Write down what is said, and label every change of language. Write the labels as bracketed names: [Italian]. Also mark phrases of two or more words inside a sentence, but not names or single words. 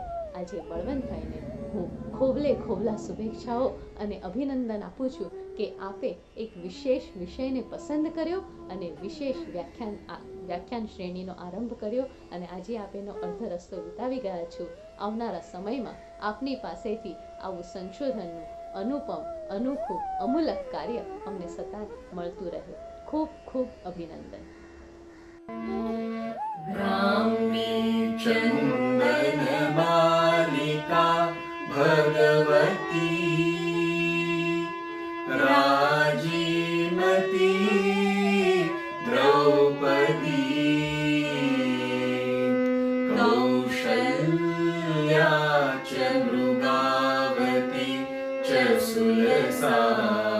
[Gujarati] આજે બળવંતભાઈને હું ખોબલા શુભેચ્છાઓ અને અભિનંદન આપું છું કે આપે એક વિશેષ વિષયને પસંદ કર્યો અને વિશેષ વ્યાખ્યાન શ્રેણીનો આરંભ કર્યો, અને આજે આપ એનો અડધો રસ્તો વિતાવી ગયા છો. આવનારા સમયમાં આપની પાસેથી આવું સંશોધનનું અનુપમ, અનોખું, અમૂલક કાર્ય અમને સતત મળતું રહે. ખૂબ ખૂબ અભિનંદન. [Sanskrit] चन्दनमालिका भगवती राजीमती द्रौपदी कौशल्या च मृगावती च सुलसा